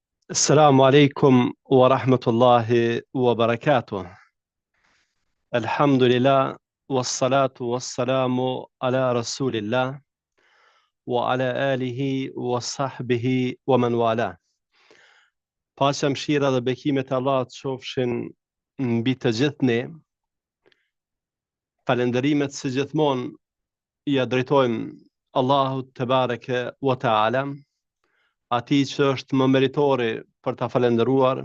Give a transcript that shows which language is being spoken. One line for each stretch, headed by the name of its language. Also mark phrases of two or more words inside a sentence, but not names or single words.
Arabic: السلام عليكم ورحمة الله وبركاته. الحمد لله والصلاة والسلام على رسول الله وعلى آله وصحبه ومن والاه.
Albanian: Paqja, mëshira dhe bekimet e Allahut qofshin mbi të gjithë ne. Falënderimet së gjithmonë ja drejtojmë Allahut
Arabic: تبارك وتعالى,
Albanian: atij që është më meritori për ta falendëruar,